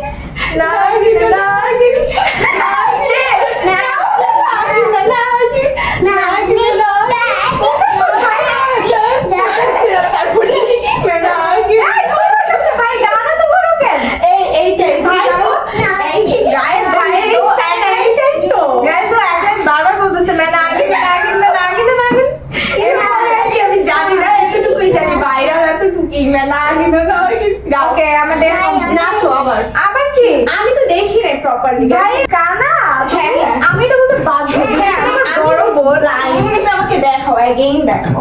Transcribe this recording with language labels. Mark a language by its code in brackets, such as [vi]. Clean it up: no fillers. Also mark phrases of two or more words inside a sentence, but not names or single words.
[bn] নাগিন নাগিন নাচে ভাই, গানা তো বড় কেন? Guys, ও এক লাইন বারবার বলতেছে, [hi] "मैं नागिन नागिन मैं नागिन नागिन।" [bn] আমি জানি না, এতটুকুই জানি, ভাইরাল এতটুকুই। Okay, আমাদের নাচো আবার। আবার কি? আমি তো দেখি নাই প্রপারলি। ভাই, গানা? হ্যাঁ, আমি তো বলতে বাধ্য। বড় বড় লাইন তুমি আমাকে দেখাও, এগেইন দেখাও।